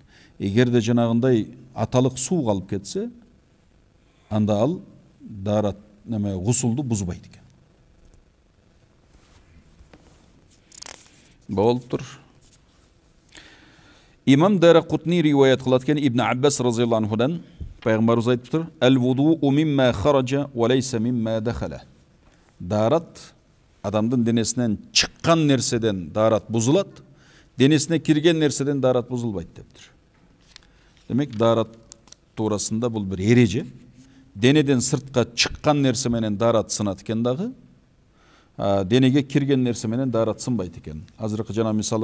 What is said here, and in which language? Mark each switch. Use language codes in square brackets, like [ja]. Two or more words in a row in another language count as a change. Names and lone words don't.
[ky] Эгерде жанагындай аталык суу калып кетсе, анда ал daarat гусулду бузбайт экен. Болуптур. Имам Дарақутни риwayat кылат экен Ибн Аббас разияллаху анхудан, пайгамбарыбыз айтыптыр: [ar] "الوضوء مما خرج وليس مما دخل." [ky] Daarat адамдын денесинен чыккан нерседен daarat бузулат, денесине кирген нерседен daarat бузулбайт дептир. Демек daarat туурасында бул бир эреже. Денеден сыртка чыккан нерсе менен daarat сынат экен дагы. Денеге кирген нерсе менен daarat сынбайт экен.